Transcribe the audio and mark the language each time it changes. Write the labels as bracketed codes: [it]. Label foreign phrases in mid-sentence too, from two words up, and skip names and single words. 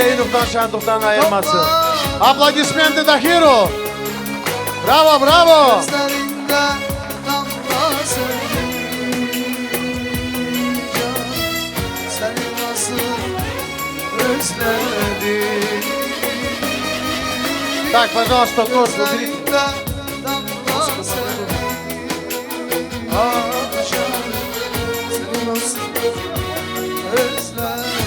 [tr] belə iyilikten, şadlıktan ayırmasın. topladım. [ru] Aplodismenti Tahiro. Bravo, bravo. [tr] Gözlerinde damlasın Seni nasıl özledim [ru] Так, пожалуйста, торт уберите. [tr] Gözlerinde damlasın Akşam seni nasıl özledim